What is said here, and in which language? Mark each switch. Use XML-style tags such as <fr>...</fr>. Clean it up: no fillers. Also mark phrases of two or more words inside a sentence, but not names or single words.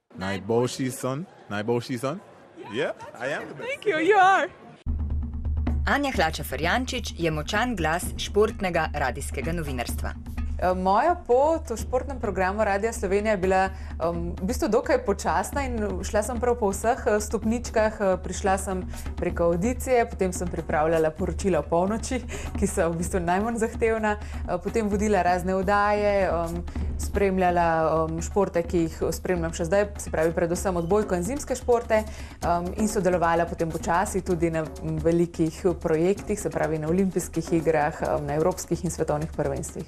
<sl>Najboljši son? Najboljši son?</sl> <en>Yeah, I am the best. Thank you, you are.</en> <sl>Anja Hlača-Ferjančič je močan glas športnega radijskega novinarstva. Moja pot v športnem programu Radia Slovenija je bila v bistvu dokaj počasna in šla sem prav po vseh stopničkah. Prišla sem preko audicije, potem sem pripravljala poročila o polnoči, ki so v bistvu najmanj zahtevna, potem vodila razne oddaje, spremljala športe, ki jih spremljam še zdaj, se pravi predvsem odbojko in zimske športe, in sodelovala potem počasi tudi na velikih projektih, se pravi na olimpijskih igrah, na evropskih in svetovnih prvenstvih.</sl>